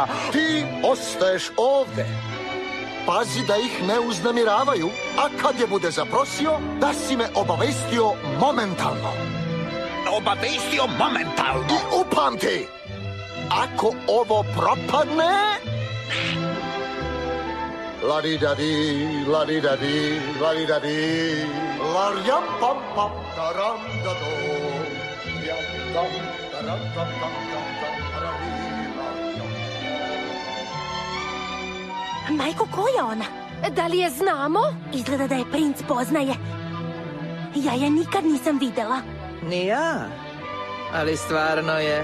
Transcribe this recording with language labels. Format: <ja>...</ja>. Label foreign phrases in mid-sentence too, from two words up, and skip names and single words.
<sr>Ti ostaješ ovde. Pazi da ih ne uznemiravaju, a kad je bude zaprosio, da si me obavestio momentalno. Obavestio momentalno? I upamti, ako ovo propadne... La-di-da-di, la-di-da-di, la-di-da-di, la-rijam-pam-pam, taram-da-do, rijam-tam, taram-tam-tam-tam-tam, taram-di-la-rijam. Majko, ko je ona? Da li je znamo? Izgleda da je princ poznaje. Ja je nikad nisam videla. Ni ja, ali stvarno je...</sr>